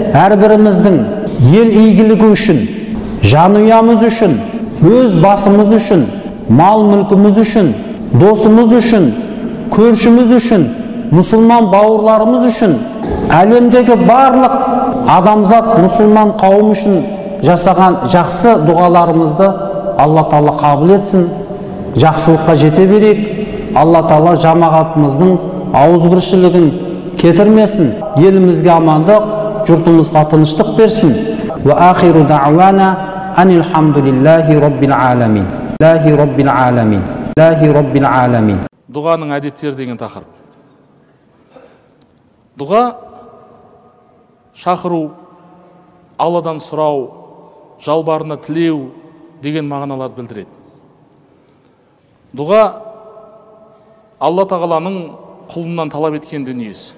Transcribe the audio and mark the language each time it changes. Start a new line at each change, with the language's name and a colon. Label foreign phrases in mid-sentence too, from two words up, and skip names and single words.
Kazakh: әрбіріміздің ел игілігі үшін, жанұямыз үшін, өз басымыз үшін, мал мүлкіміз үшін, досымыз үшін, көршіміз үшін, мұсылман бауырларымыз үшін, әлемдегі барлық адамзат мұсылман қауым үшін жасаған жақсы дұғаларымызды Алла Тағала қабыл етсін. Жақсылыққа жете берейік. Алла Тағала жамағатымыздың ауызбіршілігін кетірмесін. Елімізге амандық, жұртымызға тыныштық берсін.
Arabic: وآخر دعوانا أن الحمد لله رب العالمين. لله رب العالمين. لله رب العالمين.
Kazakh: Дұғаның әдептері деген тақырып. Дұға шақыру, Алладан сұрау, жалбарына тілеу деген мағыналарды білдіреді. Дұға Алла Тағаланың құлынан талап еткен дүниесі.